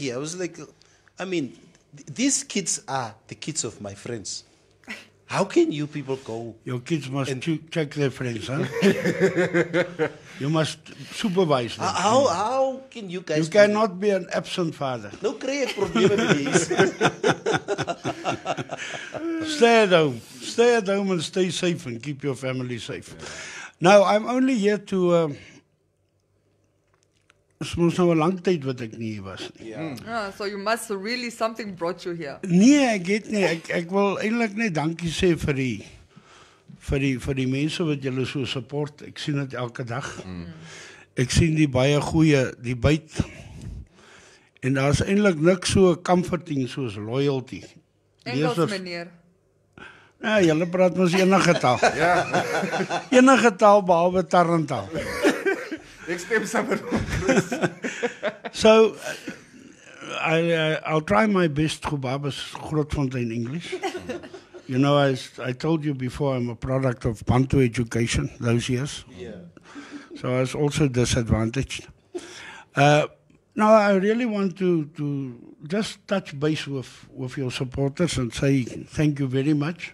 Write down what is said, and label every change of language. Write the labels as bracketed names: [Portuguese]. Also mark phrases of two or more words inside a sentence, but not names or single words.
[English] I was like, I mean, these kids are the kids of my friends. How can you people go? Your kids must check their friends, huh? You must supervise them. How can you guys? You cannot be an absent father. No create probleme met deze. Stay at home. Stay at home and stay safe and keep your family safe. Now, I'm only here to... [Afrikaans] Dit was nou 'n lang tyd wat ek nie hier was nie. [English] So you must really, something brought you here. [Afrikaans] Nee, ek het nie. Ek wil eintlik net dankie sê vir die mense wat julle so support. Ek sien dit elke dag. Ek sien die baie goeie debate. En daar's eintlik niks so comforting soos loyalty. Engels, meneer. Ja, julle praat mos enige taal. Ja. Enige taal behalwe Tarantaal. Ek stem saam. [English] So, I'll try my best to Babas Grootfontein English. You know, I told you before, I'm a product of Bantu education those years. Yeah. So I was also disadvantaged. Now, I really want to just touch base with your supporters and say thank you very much.